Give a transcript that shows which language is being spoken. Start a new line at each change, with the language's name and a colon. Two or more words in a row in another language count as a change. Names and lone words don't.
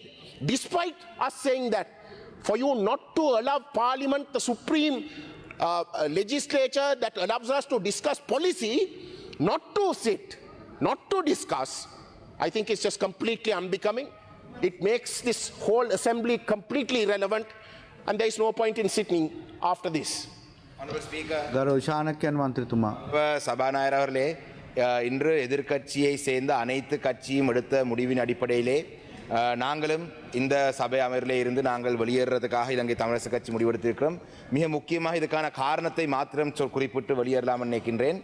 English: Despite us saying that, for you not to allow Parliament, the supreme legislature that allows us to discuss policy, not to sit, not to discuss, I think it's just completely unbecoming. It makes this whole assembly completely irrelevant, and there is no point in sitting after this. Honorable Speaker.
Sinhala: ගරු sanakyan මන්ත්‍රීතුමා
Tamil: சபாநாயகர் அவர்களே, இன்று எதிர்க்கட்சியை சேர்ந்த அனைத்து கட்சியும் எடுத்த முடிவின் அடிப்படையிலே நாங்களும் இந்த சபை அமர்விலே இருந்து நாங்கள் வெளியேறதுக்காக இலங்கை தமிழரசு கட்சி முடிவெடுத்திருக்கிறோம். மிக முக்கியமாக இதுக்கான காரணத்தை மாத்திரம் குறிப்பிட்டு வெளியேறலாம் நினைக்கின்றேன்.